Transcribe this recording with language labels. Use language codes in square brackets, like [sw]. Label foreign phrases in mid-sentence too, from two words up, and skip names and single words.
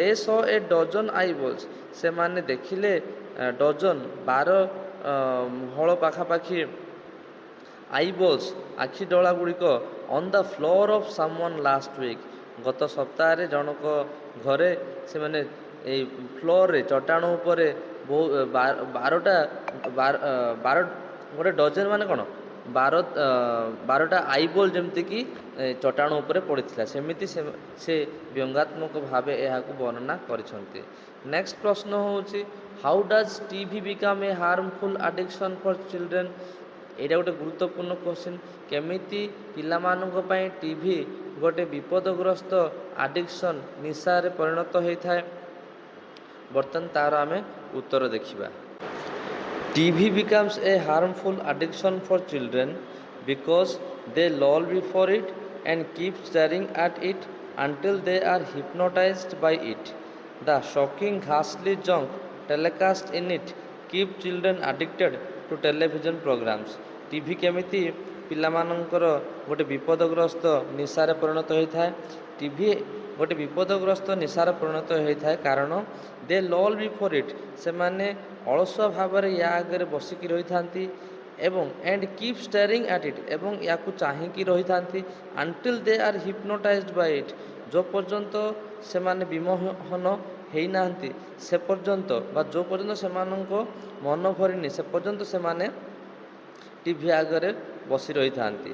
[en] saw a dozen eyeballs [or] ସେ ମାନେ ଦେଖିଲେ ଡଜନ 12 ହଳ ପାଖାପାଖି आईबॉल्स ଆଖି ଡୋଳା ଗୁଡ଼ିକ [en] on the floor of someone last week [or] ଗତ ସପ୍ତାହ ଜନକ ଘରେ ସେ ମାନେ ଏ ଫ୍ଲୋର ରେ ଚଟ୍ଟାଣ ଉପରେ 12 ଗୋଟେ ଡଜନ ମାନେ କଉଣ ବାରଟା ଆଇବଲ୍ ଯେମିତିକି ଚଟାଣ ଉପରେ ପଡ଼ିଥିଲା ସେମିତି ସେ ବ୍ୟଙ୍ଗାତ୍ମକ ଭାବେ ଏହାକୁ ବର୍ଣ୍ଣନା କରିଛନ୍ତି। [en] ନେକ୍ସଟ [or] ପ୍ରଶ୍ନ ହେଉଛି [en] how does TV become a harmful addiction for children. [or] ଏଇଟା ଗୋଟେ ଗୁରୁତ୍ୱପୂର୍ଣ୍ଣ କ୍ୱେଶ୍ଚିନ୍। କେମିତି ପିଲାମାନଙ୍କ ପାଇଁ ଟିଭି ଗୋଟେ ବିପଦଗ୍ରସ୍ତ ଆଡିକ୍ସନ୍ ନିଶାରେ ପରିଣତ ହୋଇଥାଏ। ବର୍ତ୍ତମାନ ତାର ଆମେ ଉତ୍ତର ଦେଖିବା। [en] TV becomes a harmful addiction for children because they lull before it and keep staring at it until they are hypnotized by it. The shocking, ghastly junk telecast in it keep children addicted to television programs. [or] TV କେମିତି ପିଲାମାନଙ୍କର ଗୋଟେ ବିପଦଗ୍ରସ୍ତ ନିଶାରେ ପରିଣତ ହୋଇଥାଏ। ଟିଭି ଗୋଟେ ବିପଦଗ୍ରସ୍ତ ନିଶାରେ ପରିଣତ ହୋଇଥାଏ କାରଣ [en] they lull before it, [or] ସେମାନେ ଅଳସୁଆ ଭାବରେ ୟା ଆଗରେ ବସିକି ରହିଥାନ୍ତି ଏବଂ [en] and keep staring at it, [or] ଏବଂ ୟାକୁ ଚାହିଁକି ରହିଥାନ୍ତି [en] until they are hypnotized by it, [or] ଯେଉଁ ପର୍ଯ୍ୟନ୍ତ ସେମାନେ ବିମୋହନ ହେଇନାହାନ୍ତି ସେ ପର୍ଯ୍ୟନ୍ତ ବା ଯେଉଁ ପର୍ଯ୍ୟନ୍ତ ସେମାନଙ୍କ ମନ ଭରିନି ସେ ପର୍ଯ୍ୟନ୍ତ ସେମାନେ ଟିଭି ଆଗରେ ବସି ରହିଥାନ୍ତି।